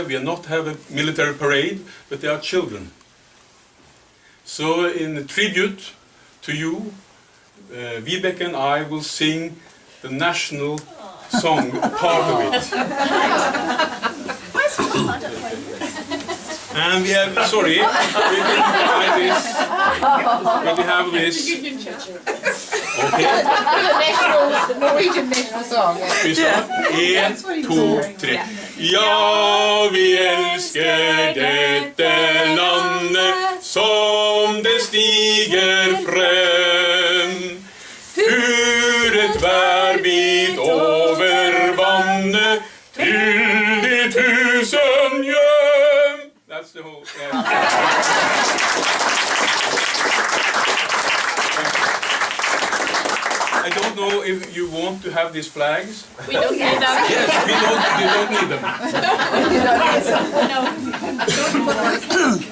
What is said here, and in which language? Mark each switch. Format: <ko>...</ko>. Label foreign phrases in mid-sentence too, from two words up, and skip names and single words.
<en>We are not have a military parade, but they are children. So in tribute to you, Vibeke and I will sing the national song, a part of it. Where's Tom? I don't know where he is. And we have, sorry, we have this. Okay. The Norwegian national song.</en> <no>Vi start. 1, 2, 3. Ja, vi elsker dette landet som det stiger frem. Furet bærbit over vannet til de 1000 hjem.</no> <en>That's the whole. I don't know if you want to have these flags. We don't need them. Yes, you don't need them.</en>